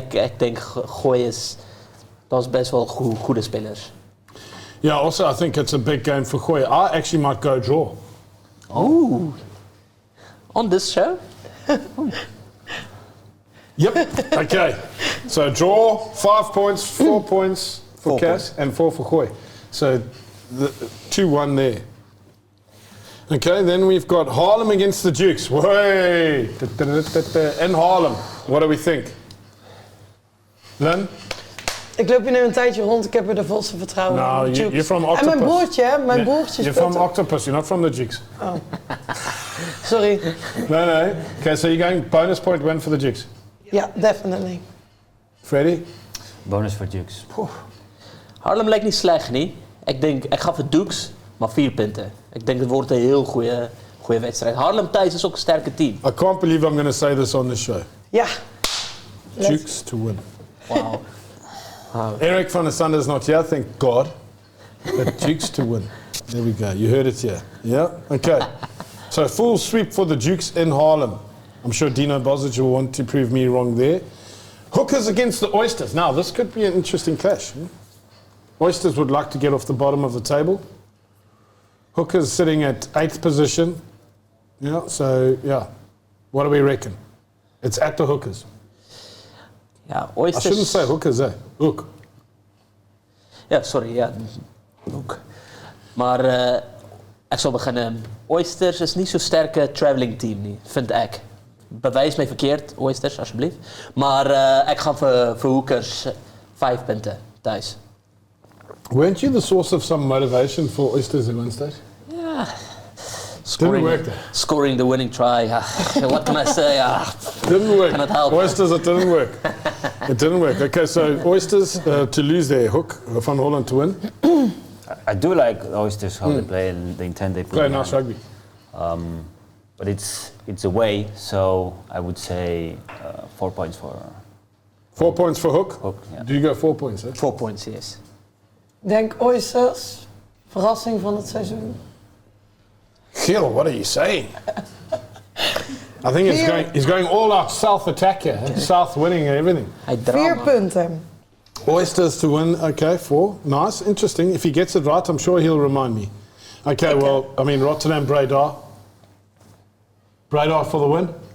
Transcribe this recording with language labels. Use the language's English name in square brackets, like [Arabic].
[Dutch] Ik denk Gooi dat is best wel goede spelers. [English] Yeah, also I think it's a big game for Gooi. I actually might go draw. Oh. On this show? Yep. Okay. So draw, 5 points, 4 points for Cass, and 4 for Gooi. So 2-1 there. Okay, then we've got Haarlem against the Dukes. Way! In Haarlem. What do we think? Lynn? [Dutch] Ik loop hier nu een tijdje rond, ik heb er de volste vertrouwen in. [English] No, you're from Octopus. [Dutch] En mijn broertje, hè? Mijn broertje [English] You're from Octopus, you're not from the Dukes. Oh. Sorry. No. Okay, so you're going bonus point win for the Dukes? Yeah, definitely. Freddie? [Dutch] Bonus voor Dukes. Haarlem lijkt niet slecht, niet? Ik ga voor Dukes, maar 4 punten. Ik denk dat het wordt een heel goede wedstrijd. Haarlem thuis is ook een sterke team. [English] I can't believe I'm going to say this on the show. [Dutch] Ja. [English] Dukes to win. Wow. Eric van der Sande is not here, thank God. But Dukes to win. There we go. You heard it here. Yeah? Okay. So full sweep for the Dukes in Haarlem. I'm sure Dino Bozic will want to prove me wrong there. Hookers against the Oysters. Now, this could be an interesting clash. Oysters would like to get off the bottom of the table. Hookers sitting at 8th position. Yeah, so, yeah. What do we reckon? It's at the Hookers. [Dutch] Ja, Oysters... [English] I shouldn't say Hookers, eh? Hook. [Dutch] Ja, sorry, ja. Hook. Maar ik zal beginnen. Oysters is niet zo'n sterke traveling team, niet, vind ik. Bewijs mij verkeerd, Oysters, alsjeblieft. Maar ik ga voor Hookers 5 punten thuis. [English] Weren't you the source of some motivation for Oysters in one stage? [Dutch] Ja, [English] work there. Scoring the winning try. What can I say? Didn't work. Cannot help. Oysters, it didn't work. It didn't work. Okay, so Oysters to lose their hook, Van Holland to win. I do like the Oysters, how they play and the intent they put Play behind. nice rugby. But it's away, so I would say 4 points for 4 points for Hook. Hook. Yeah. Do you go 4 points? Eh? 4 points, yes. [Dutch] Denk Oysters, verrassing van het seizoen. [English] Gil, what are you saying? I think he's going all out South attack here. South winning and everything. [Dutch] 4 punten. [English] Oysters to win, okay, 4. Nice, interesting. If he gets it right, I'm sure he'll remind me. Okay, well, I mean, Rotterdam, Breda. Breda for the win?